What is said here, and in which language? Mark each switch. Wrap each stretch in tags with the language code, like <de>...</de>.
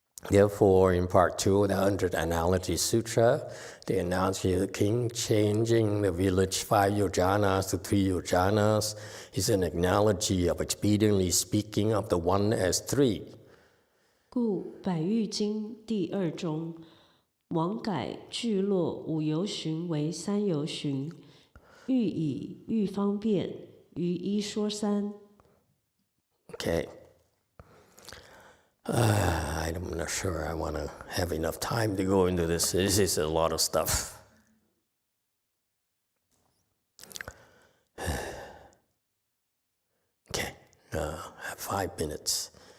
<en>Therefore, in part 2 of the 100th Analogy Sutra, the analogy of the king changing the village 5 yojanas to 3 yojanas is an analogy of expediently speaking of the one as 3.</en> <zh>故百喻经第2中，王改聚落5由旬为3由旬，欲以喻方便，于一说三。</zh> <en>Okay. I I'm not sure I want to have enough time to go into this. This is a lot of stuff. Okay, I have 5 minutes.</en>